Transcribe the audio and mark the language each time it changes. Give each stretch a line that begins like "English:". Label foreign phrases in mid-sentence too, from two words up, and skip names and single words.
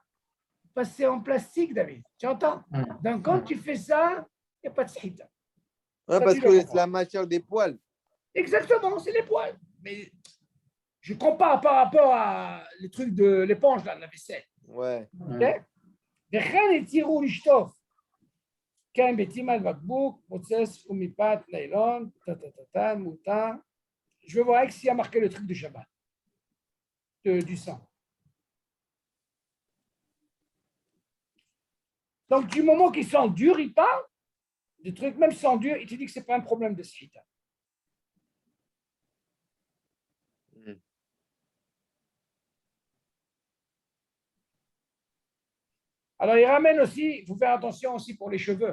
French: Parce que c'est en plastique, David. Tu entends? Donc, quand tu fais ça, il n'y a pas de sita. Ouais, parce que c'est la matière des poils. Exactement, c'est les poils. Mais je compare par rapport à les trucs de l'éponge, là, la vaisselle. Ouais.
Hebrew: וכן התירו לשטוף. כן, ביתים על בקבוק, מוצץ ומפת ניילון, מותר.
French: Je veux voir s'il y a marqué le truc du Shabbat, du sang. Donc, du moment qu'ils sont durs, il parle du truc, même sans dur, il te dit que ce n'est pas un problème de sita. Alors, il ramène aussi, il faut faire attention aussi pour les cheveux.